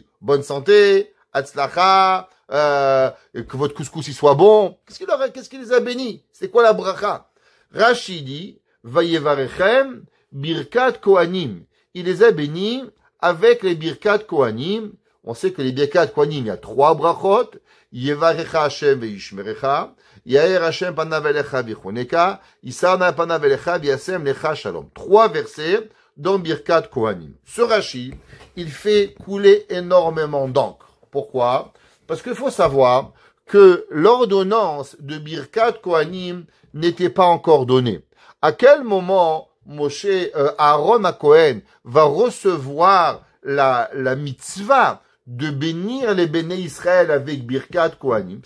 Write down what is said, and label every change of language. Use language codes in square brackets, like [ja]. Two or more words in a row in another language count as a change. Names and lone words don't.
[fr] Bonne santé, Hatzlacha, que votre couscous il soit bon. Qu'est-ce qu'il les a bénis? C'est quoi la bracha? Rashi dit, Vayevarechem, Birkat Kohanim. Il les a bénis avec les Birkat Kohanim. On sait que les Birkat Kohanim, il y a 3 brachot. [he] יברכך השם וישמרך. יאר השם פניו אליך ויחנך. ישא פניו אליך וישם לך שלום. [fr] 3 versets dans Birkat Kohanim. Ce Rashi, il fait couler énormément d'encre. Pourquoi? Parce qu'il faut savoir que l'ordonnance de Birkat Kohanim n'était pas encore donnée. À quel moment Aaron à Cohen va recevoir la mitzvah de bénir les béné Israël avec Birkat Kohanim?